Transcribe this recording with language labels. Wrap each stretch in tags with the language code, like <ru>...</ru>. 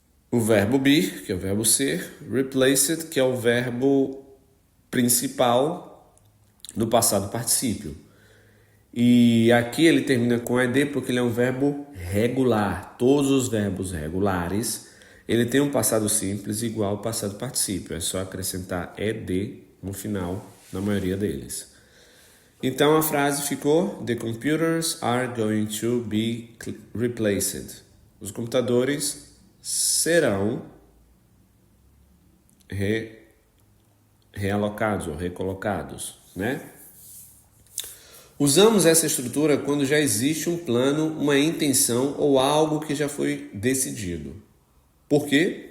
<pt>O verbo be, que é o verbo ser, replaced, que é o verbo principal no passado particípio. E aqui ele termina com ed porque ele é um verbo regular. Todos os verbos regulares, ele tem um passado simples igual ao passado particípio. É só acrescentar ed no final, na maioria deles. Então a frase ficou:</pt> <en>The computers are going to be replaced.</en> <pt>Os computadores serão realocados ou recolocados, né? Usamos essa estrutura quando já existe um plano, uma intenção ou algo que já foi decidido. Por quê?</pt>